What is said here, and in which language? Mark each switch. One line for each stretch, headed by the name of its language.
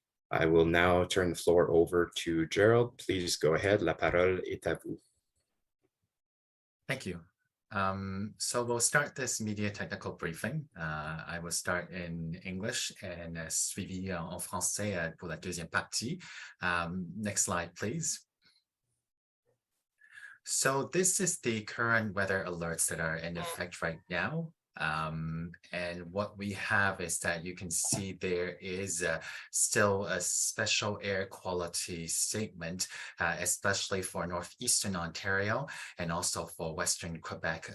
English: I will now turn the floor over to Gerald. Please go ahead.
French: La parole est à vous.
English: Thank you. So we'll start this media technical briefing. I will start in English and
French: suivi en français pour la deuxième partie.
English: Next slide, please. So this is the current weather alerts that are in effect right now. And what we have is that you can see there is still a special air quality statement, especially for northeastern Ontario and also for western Quebec.